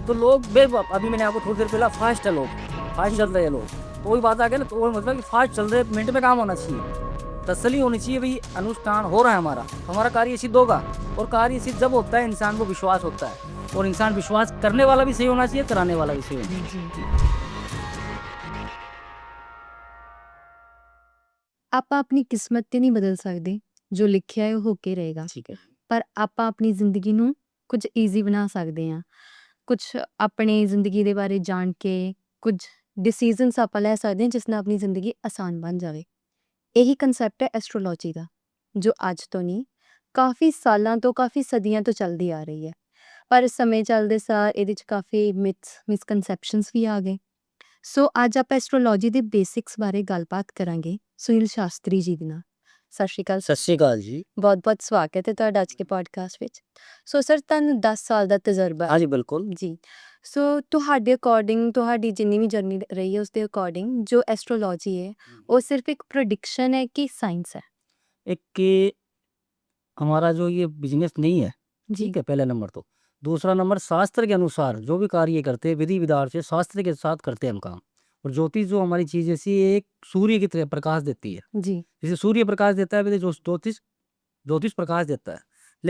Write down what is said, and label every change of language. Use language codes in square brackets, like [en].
[hi] तो लोग अभी मैंने आपको थोड़ी देर पहला फास्ट है, लोग फास्ट चल रहे हैं लोग, तो वही बात आ गया ना। तो वो मतलब कि फास्ट चल रहे, मिनट में काम होना चाहिए, तसल्ली होनी चाहिए, भाई अनुष्ठान हो रहा है हमारा कार्य सिद्ध होगा। और कार्य सिद्ध जब होता है इंसान को विश्वास होता है, और इंसान विश्वास करने वाला भी सही होना चाहिए, कराने वाला भी सही होना चाहिए। [pa] ਆਪਾਂ ਆਪਣੀ ਕਿਸਮਤ ਤੇ ਨਹੀਂ ਬਦਲ ਸਕਦੇ, ਜੋ ਲਿਖਿਆ ਹੈ ਉਹ ਹੋ ਕੇ ਰਹੇਗਾ, [hi] ठीक है। [pa] ਪਰ ਆਪਾਂ ਆਪਣੀ ਜ਼ਿੰਦਗੀ ਨੂੰ ਕੁਝ ਈਜ਼ੀ ਬਣਾ ਸਕਦੇ ਹਾਂ। ਕੁਝ ਆਪਣੀ ਜ਼ਿੰਦਗੀ ਦੇ ਬਾਰੇ ਜਾਣ ਕੇ ਕੁਝ ਡਿਸੀਜਨਸ ਆਪਾਂ ਲੈ ਸਕਦੇ ਹਾਂ ਜਿਸ ਨਾਲ ਆਪਣੀ ਜ਼ਿੰਦਗੀ ਆਸਾਨ ਬਣ ਜਾਵੇ। ਇਹੀ ਕਨਸੈਪਟ ਹੈ ਐਸਟਰੋਲੋਜੀ ਦਾ, ਜੋ ਅੱਜ ਤੋਂ ਨਹੀਂ ਕਾਫੀ ਸਾਲਾਂ ਤੋਂ, ਕਾਫੀ ਸਦੀਆਂ ਤੋਂ ਚੱਲਦੀ ਆ ਰਹੀ ਹੈ। ਪਰ ਸਮੇਂ ਚੱਲਦੇ ਸਾਰ ਇਹਦੇ 'ਚ ਕਾਫੀ ਮਿਸਕਨਸੈਪਸ਼ਨਸ ਵੀ ਆ ਗਏ। ਸੋ ਅੱਜ ਆਪਾਂ ਐਸਟਰੋਲੋਜੀ ਦੇ ਬੇਸਿਕਸ ਬਾਰੇ ਗੱਲਬਾਤ ਕਰਾਂਗੇ ਸੁਨੀਲ ਸ਼ਾਸਤਰੀ ਜੀ ਦੇ ਨਾਲ। ਸਤਿ ਸ਼੍ਰੀ ਅਕਾਲ। [hi] सत श्रीकाल जी। [pa] ਬਹੁਤ-ਬਹੁਤ ਸਵਾਗਤ ਹੈ ਤੁਹਾਡਾ ਅੱਜ ਕੇ ਪੋਡਕਾਸਟ ਵਿੱਚ। ਸੋ ਸਰ ਤੁਹਾਨੂੰ 10 ਸਾਲ ਦਾ ਤਜਰਬਾ [hi] हाँ जी बिल्कुल। [pa] ਜੀ। ਸੋ ਤੁਹਾਡੇ ਅਕੋਰਡਿੰਗ, ਤੁਹਾਡੀ ਜਿੰਨੀ ਵੀ ਜਰਨੀ ਰਹੀ ਹੈ ਉਸਦੇ ਅਕੋਰਡਿੰਗ ਜੋ ਐਸਟਰੋਲੋਜੀ ਹੈ ਉਹ ਸਿਰਫ ਇੱਕ ਪ੍ਰੈਡਿਕਸ਼ਨ [hi] है कि साइंस है? एक कि हमारा जो ये बिजनेस नहीं है, जी। ठीक है, पहला नंबर। तो दूसरा नंबर, शास्त्र के अनुसार जो भी कार्य करते हैं विधि विधान से शास्त्र के साथ करते हैं हम काम। और ज्योतिष जो हमारी चीज ऐसी है, एक सूर्य की तरह प्रकाश देती है। जी। जैसे सूर्य प्रकाश देता है, वैसे जो ज्योतिष प्रकाश देता है।